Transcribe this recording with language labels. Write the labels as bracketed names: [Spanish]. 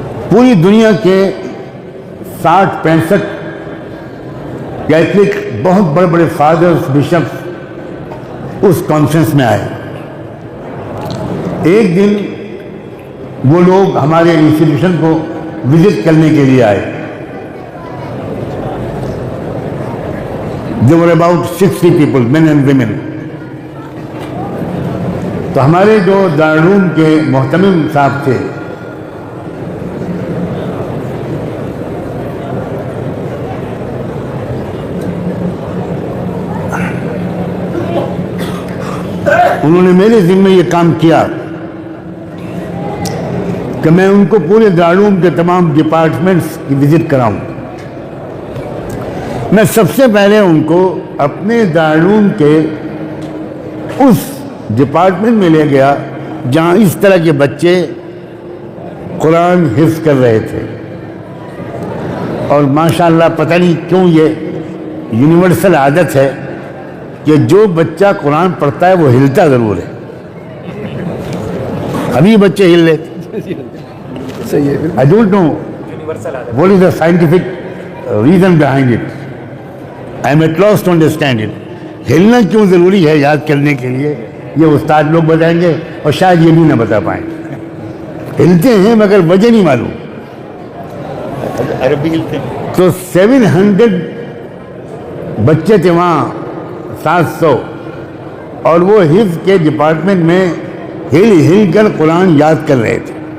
[Urdu] پوری دنیا کے 60-65 کیتھولک بہت بڑے بڑے فادرز, بشپس اس کانفرنس میں آئے. ایک دن وہ لوگ ہمارے انسٹیٹیوشن کو وزٹ کرنے کے لیے آئے. [English] There were about 60 people, men and women. [Urdu] تو ہمارے جو دارالعلوم کے محتمم صاحب تھے انہوں نے میرے ذمہ یہ کام کیا کہ میں ان کو پورے دارالعلوم کے تمام ڈپارٹمنٹس کی وزٹ کراؤں. میں سب سے پہلے ان کو اپنے دارالعلوم کے اس ڈپارٹمنٹ میں لے گیا جہاں اس طرح کے بچے قرآن حفظ کر رہے تھے. اور ماشاءاللہ پتہ نہیں کیوں یہ یونیورسل عادت ہے کہ جو بچہ قرآن پڑھتا ہے وہ ہلتا ضرور ہے. ابھی بچے ہل رہے تھے. [English] I don't know what is the scientific reason behind it. I am at loss to understand it. [Urdu] ہلنا کیوں ضروری ہے یاد کرنے کے لیے یہ استاد لوگ بتائیں گے اور شاید یہ بھی نہ بتا پائیں. ہلتے ہیں مگر وجہ نہیں معلوم. تو 700 بچے تھے وہاں 700 اور وہ حفظ کے ڈپارٹمنٹ میں ہل کر قرآن یاد کر رہے تھے.